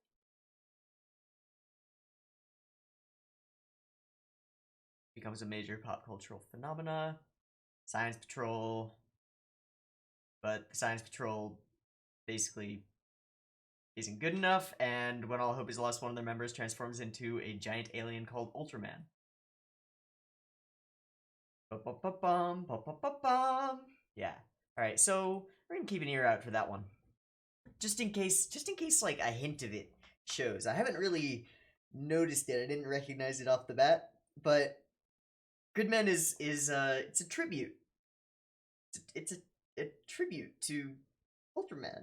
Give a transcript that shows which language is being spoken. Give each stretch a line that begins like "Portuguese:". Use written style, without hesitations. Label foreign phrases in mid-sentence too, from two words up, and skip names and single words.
English: Becomes a major pop cultural phenomena. Science Patrol. But the Science Patrol basically isn't good enough, and when all hope is lost, one of their members transforms into a giant alien called Ultraman. Ba-ba-ba-bum, ba-ba-ba-bum. Yeah. Alright, so we're gonna keep an ear out for that one. Just in case like a hint of it shows. I haven't really noticed it. I didn't recognize it off the bat, but Gridman is it's a tribute. It's a tribute to Ultraman.